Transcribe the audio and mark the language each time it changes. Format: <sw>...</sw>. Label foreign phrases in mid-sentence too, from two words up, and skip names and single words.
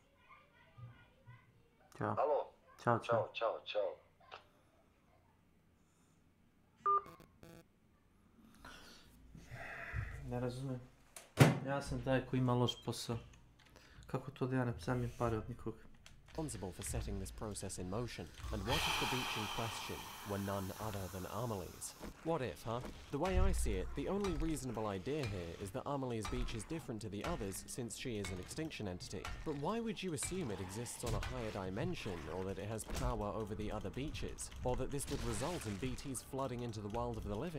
<bs>Ćao. Halo. Ćao. Ne razumijem. Ja sam taj koji ima loš posao. Kako to da ja ne zamim pare od nikog?</bs> <en>Responsible for setting this process in motion? And what if the beach in question were none other than Amelie's? What if, huh? The way I see it, the only reasonable idea here is that Amelie's beach is different to the others since she is an extinction entity. But why would you assume it exists on a higher dimension, or that it has power over the other beaches, or that this would result in BTs flooding into the world of the living?</en>